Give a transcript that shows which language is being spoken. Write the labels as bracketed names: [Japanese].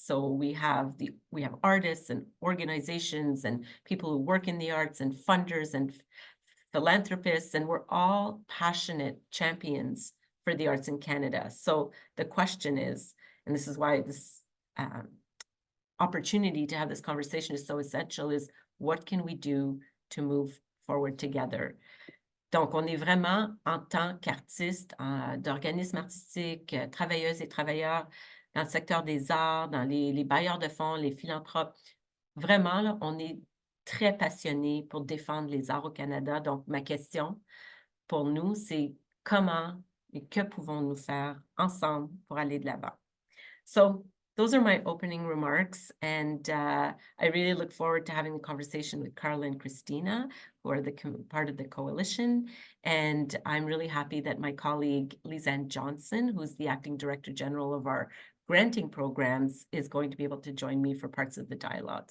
[English] So we have artists and organizations and people who work in the arts and funders and philanthropists, and we're all passionate champions for the arts in Canada. So the question is, and this is why this opportunity to have this conversation is so essential, is what can we do to move forward together? [French] Donc, on est vraiment, en tant qu'artistes, d'organismes artistiques, travailleuses et travailleurs dans le secteur des arts, dans les bailleurs de fonds, les philanthropes, vraiment, là, on est très passionnés pour défendre les arts au Canada. Donc, ma question pour nous, c'est comment et que pouvons-nous faire ensemble pour aller de l'avant? [English] So, those are my opening remarks, and I really look forward to having a conversation with Carla and Christina, who are part of the coalition. And I'm really happy that my colleague, Lise Ann Johnson, who's the Acting Director General of our granting programs, is going to be able to join me for parts of the dialogue.